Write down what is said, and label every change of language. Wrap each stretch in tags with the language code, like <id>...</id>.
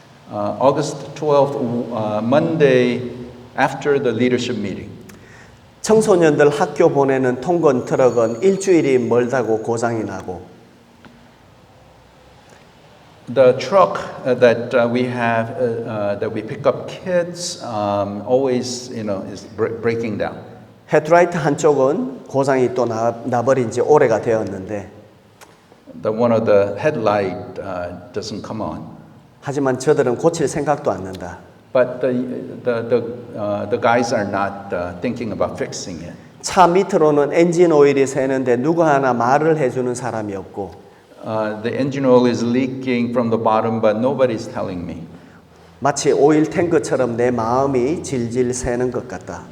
<en>August 12th, Monday, after the leadership meeting.</en> <ko>청소년들 학교 보내는 통건 트럭은 일주일이 멀다고 고장이 나고</ko> <en>The truck that we have, that we pick up kids, always, is breaking down.</en> <ko>헤드라이트 한쪽은 고장이 또 나버린 지 오래가 되었는데</ko> <en>One of the headlight doesn't come on.</en> <ko>하지만 저들은 고칠 생각도 않는다.</ko> <en>But the guys are not thinking about fixing it.</en> <ko>차 밑으로는 엔진 오일이 새는데 누구 하나 말을 해주는 사람이 없고</ko> <en>The engine oil is leaking from the bottom, but nobody's telling me.</en> <ko>마치 오일 탱크처럼 내 마음이 질질 새는 것 같다.</ko>